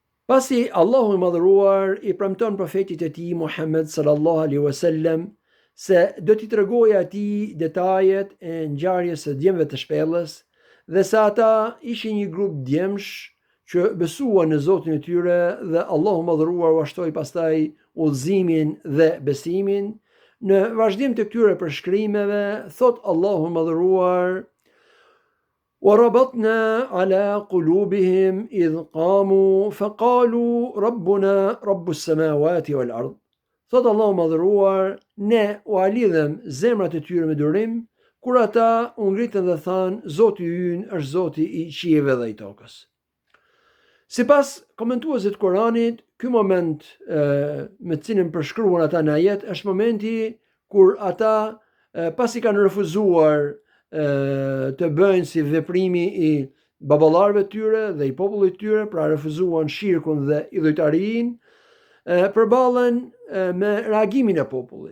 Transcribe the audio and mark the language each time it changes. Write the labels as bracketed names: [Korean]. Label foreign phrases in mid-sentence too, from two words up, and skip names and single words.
[Albanian] Pasi Allahu i madhëruar i premton profetit e tij Muhammed [Arabic] صلى الله عليه وسلم [Albanian] se do t'i tregojë atij detajet e ngjarjes së djemve të shpellës dhe se ata ishin një grup djemsh që besuan në Zotin e tyre dhe Allahu i madhëruar u ashtoi pastaj udhëzimin dhe besimin. Në vazhdim të këtyre përshkrimeve thot Allahu i madhëruar: [Arabic] وَرَبَطْنَا عَلَى قُلُوبِهِمْ إِذْ قَامُوا فَقَالُوا رَبُّنَا رَبُّ السَّمَاوَاتِ وَالْأَرْضِ. [Albanian] Thot Allahu madhëruar, ne u alidhem zemrat e tyre me durim, kur ata u ngritën dhe thanë, Zoti ynë është Zoti i qiejve dhe i tokës. Sipas komentuesit të Kuranit, ky moment me të cilin përshkruan ata në ajet është momenti kur ata pasi kanë refuzuar të bëjnë si veprimi i baballarëve tyre dhe i popullit tyre, pra refuzuan shirkun dhe idhujtarinë, përballen me reagimin e popullit.